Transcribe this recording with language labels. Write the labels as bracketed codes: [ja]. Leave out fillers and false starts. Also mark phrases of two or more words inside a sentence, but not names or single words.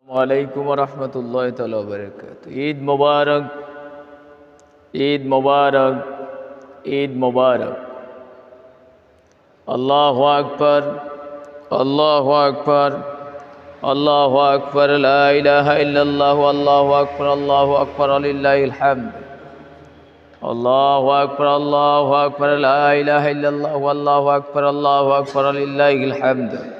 [ar] وعليكم ورحمة الله تعالى وبركاته. عيد مبارك، عيد مبارك، عيد مبارك. الله أكبر، الله أكبر، الله أكبر. لا إله إلا الله، الله أكبر، الله أكبر، ولله الحمد. الله أكبر، الله أكبر. لا إله إلا الله، الله أكبر، الله أكبر، ولله الحمد.